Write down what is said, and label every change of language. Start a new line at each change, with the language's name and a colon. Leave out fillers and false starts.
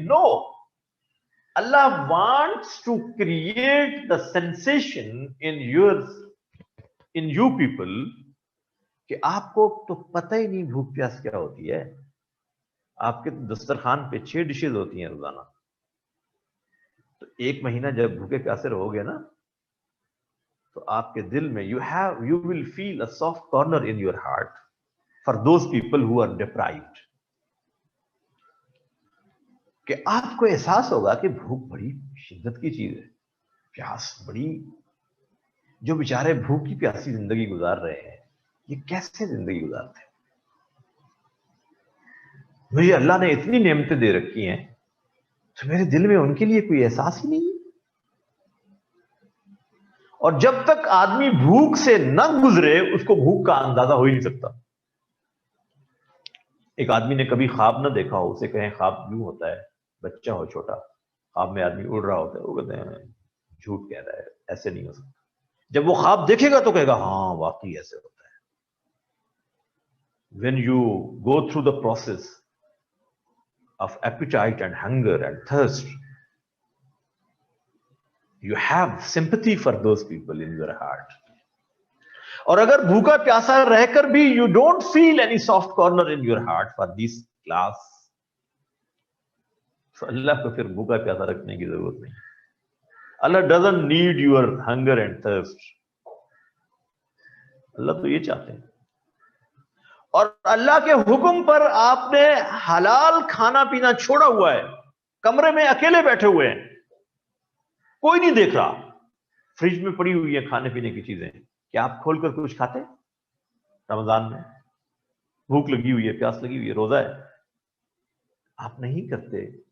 English: no, Allah wants to create the sensation in you people
Urdu: کہ آپ کو تو پتہ ہی نہیں بھوک پیاس کیا ہوتی ہے. آپ کے دسترخوان پہ 6 ڈشز ہوتی ہیں روزانہ. تو 1 مہینہ جب بھوکے پیاسے رہو گے نا تو آپ کے دل میں
English: you will feel a soft corner in your heart for those people who are deprived.
Urdu: کہ آپ کو احساس ہوگا کہ بھوک بڑی شدت کی چیز ہے، پیاس بڑی، جو بیچارے بھوک کی پیاسی زندگی گزار رہے ہیں یہ کیسے زندگی گزارتے ہیں؟ مجھے اللہ نے اتنی نعمتیں دے رکھی ہیں تو میرے دل میں ان کے لیے کوئی احساس ہی نہیں. اور جب تک آدمی بھوک سے نہ گزرے اس کو بھوک کا اندازہ ہو ہی نہیں سکتا. ایک آدمی نے کبھی خواب نہ دیکھا ہو، اسے کہیں خواب یوں ہوتا ہے، بچہ ہو چھوٹا، خواب میں آدمی اڑ رہا ہوتا ہے، وہ کہتے ہیں جھوٹ کہہ رہا ہے، ایسے نہیں ہو سکتا. جب وہ خواب دیکھے گا تو کہے گا ہاں واقعی ایسے ہوتا ہے.
English: when you go through the process of appetite and hunger and thirst, you have sympathy for those people in your heart.
Urdu: اور اگر بھوکا پیاسا رہ کر بھی
English: you don't feel any soft corner in your heart for this class,
Urdu: تو اللہ کو پھر بھوکا پیاسا رکھنے کی ضرورت نہیں.
English: Allah doesn't need your hunger and thirst.
Urdu: اللہ تو یہ چاہتے ہیں. اور اللہ کے حکم پر آپ نے حلال کھانا پینا چھوڑا ہوا ہے، کمرے میں اکیلے بیٹھے ہوئے ہیں، کوئی نہیں دیکھ رہا، فریج میں پڑی ہوئی ہے کھانے پینے کی چیزیں، کیا آپ کھول کر کچھ کھاتے ہیں؟ رمضان میں بھوک لگی ہوئی ہے، پیاس لگی ہوئی ہے، روزہ ہے، آپ نہیں کرتے.